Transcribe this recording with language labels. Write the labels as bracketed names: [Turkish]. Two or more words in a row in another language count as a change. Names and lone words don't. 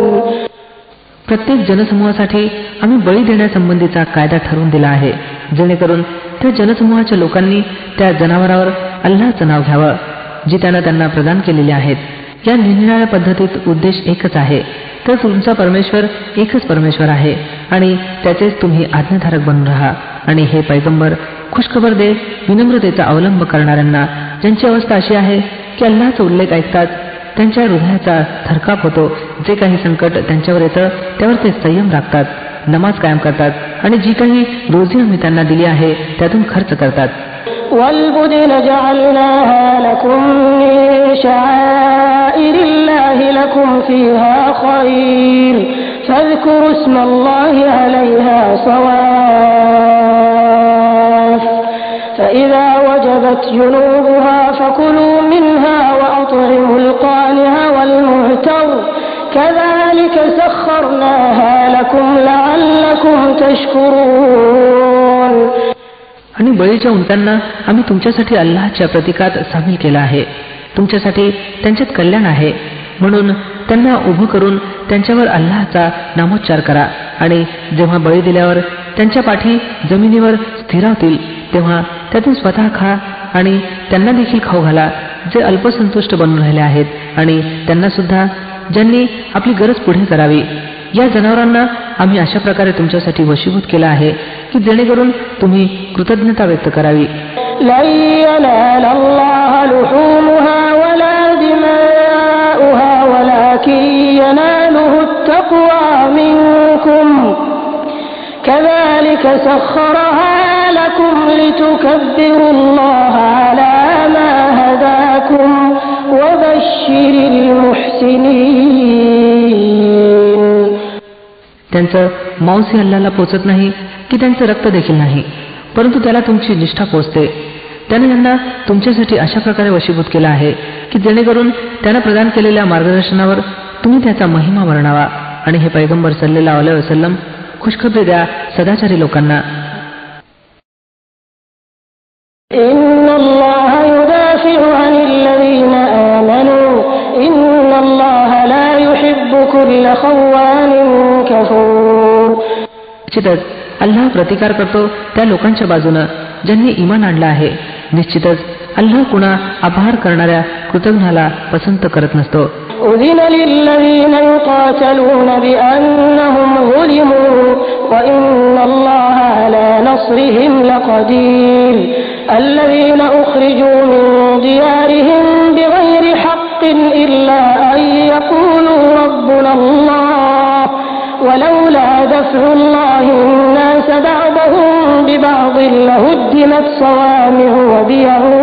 [Marathi] प्रत्येक जनसमूहासाठी आम्ही बळी देण्यासंबंधीचा कायदा ठरवून दिला आहे, जेणेकरून त्या जनसमूहाच्या लोकांनी त्या जनावरावर अल्लाहचं नाव घ्यावं जी त्यानं त्यांना प्रदान केलेली आहेत. या निरनिराळ्या पद्धतीत उद्देश एकच आहे, तर तुमचा परमेश्वर एकच परमेश्वर आहे आणि त्याचेच तुम्ही आज्ञाधारक बनून राहा. आणि हे पैगंबर खुशखबर दे विनम्रतेचा अवलंब करणाऱ्यांना, ज्यांची अवस्था अशी आहे की अल्लाहचा उल्लेख ऐकताच त्यांच्या हृदयाचा थरकाप होतो. जे काही संकट त्यांच्यावर येतं त्यावर ते संयम राखतात, नमाज कायम करतात आणि जी काही रोजी आम्ही त्यांना दिली आहे त्यातून खर्च करतात. [Arabic] والبدن جعلناها لكم من شعائر الله لكم فيها خير فاذكروا اسم الله عليها صواف فإذا وجبت جنوبها فكلوا منها وأطعموا القانع والمعتر كذلك سخرناها لكم لعلكم تشكرون. [Marathi] आणि बळीच्या उंटांना आम्ही तुमच्यासाठी अल्लाहच्या प्रतीकात सामील केला आहे. तुमच्यासाठी त्यांच्यात कल्याण आहे, म्हणून त्यांना उभं करून त्यांच्यावर अल्लाहचा नामोच्चार करा. आणि जेव्हा बळी दिल्यावर त्यांच्या पाठी जमिनीवर स्थिरावतील तेव्हा त्यातून स्वतः खा आणि त्यांना देखील खाऊ घाला जे अल्पसंतुष्ट बनून राहिले आहेत, आणि त्यांना सुद्धा ज्यांनी आपली गरज पुढे करावी. या जनावरांना आम्ही अशा प्रकारे तुमच्यासाठी वशीभूत केलं आहे की जेणेकरून तुम्ही कृतज्ञता व्यक्त करावी. [Arabic] لن ينال الله لحومها ولا دماؤها ولكن يناله التقوى منكم كذلك سخرها لكم لتكبروا الله على ما هداكم وبشر المحسنين. [Marathi] त्यांचं मांस अल्लाहला पोचत नाही की त्यांचं रक्त देखील नाही, परंतु त्याला तुमची निष्ठा पोचते. त्याने यांना तुमच्यासाठी अशा प्रकारे वशीभूत केला आहे की जेणेकरून त्यानं प्रदान केलेल्या मार्गदर्शनावर तुम्ही त्याचा महिमा वर्णावा. आणि हे पैगंबर [Arabic] صلى الله عليه وسلم [Marathi] खुशखबरी द्या सदाचारी लोकांना. [Arabic] إن الله يدافع عن الذين آمنوا إن الله لا يحب كل خوان كفور. [Marathi] निश्चितच अल्लाह प्रतिकार करतो त्या लोकांच्या बाजूनं ज्यांनी ईमान आणलं आहे. निश्चितच अल्लाह कुणा आभार करणाऱ्या कृतज्ञाला पसंत करत नसतो. [Arabic] أذن للذين يقاتلون بأنهم ظلموا وإن الله على نصرهم لقدير. الذين أخرجوا من ديارهم بغير حق إلا أن يقولوا ربنا الله ولولا دفع الله الناس بعضهم ببعض لهدمت صوامع وبيع